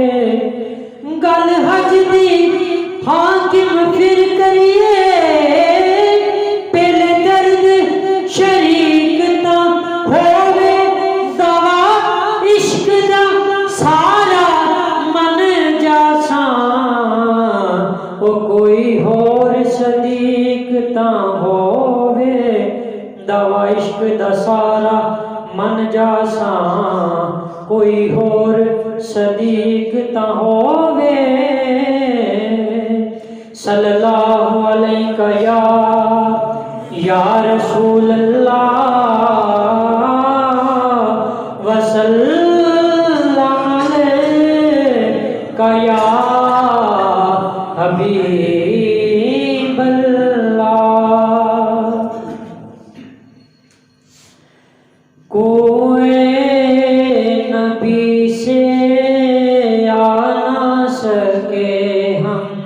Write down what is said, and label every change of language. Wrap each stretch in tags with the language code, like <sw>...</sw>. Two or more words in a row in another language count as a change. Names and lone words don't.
<pa>گل حج دی حاکم فیر کریے پہلے درد شریک تاں ہووے، دوا عشق دا سارا من جاسا او کوئی ہور صدیق تاں ہووے، دوا عشق دا سارا من جاسا کوئی ہور صدیق تاں ہووے.</pa> <ar>صلى الله عليك يا رسول الله وسلم عليك يا حبيب الله.</ar> <ur>کوئی نبی سے آ نہ سکے ہم,</ur>